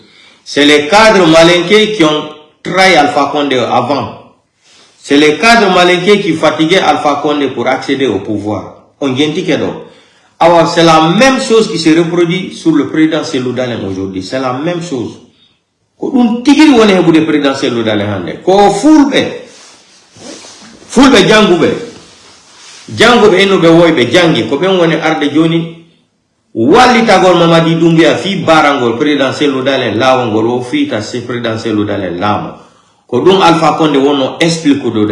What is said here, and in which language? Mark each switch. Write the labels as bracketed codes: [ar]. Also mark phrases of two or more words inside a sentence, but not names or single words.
[fr] C'est les cadres malinqués qui ont trahi Alpha Condé avant. C'est les cadres malinqués qui fatiguaient Alpha Condé pour accéder au pouvoir. On vient de dire. Alors c'est la même chose qui se reproduit sur le président Cellou Dalein aujourd'hui. C'est la même chose. [ff] On tigiri wone hebude président Cellou Dalein hande. Ko fulbe jangube eno be woybe jangi ko ben woni arde joni walli tagol Mamadi Doumbouya fi barangol président Cellou Dalein lawongol o fiita se président Cellou Dalein lamo ko dum Alpha Condé wonno explique do